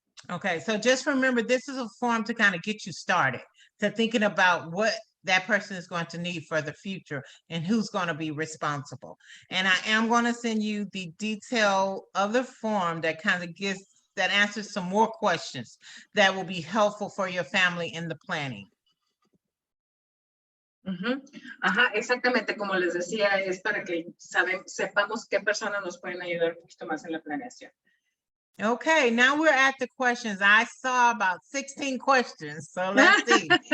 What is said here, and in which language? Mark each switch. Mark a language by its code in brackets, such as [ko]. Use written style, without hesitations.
[en] Okay, so just remember, this is a form to kind of get you started, to thinking about what that person is going to need for the future and who's going to be responsible. And I am going to send you the detail of the form that kind of that answers some more questions that will be helpful for your family in the planning. [es] Ajá, exactamente, como les decía, es para que sepamos qué personas nos pueden ayudar un poquito más en la planeación. [en] Okay, now we're at the questions. I saw about 16 questions, so let's see.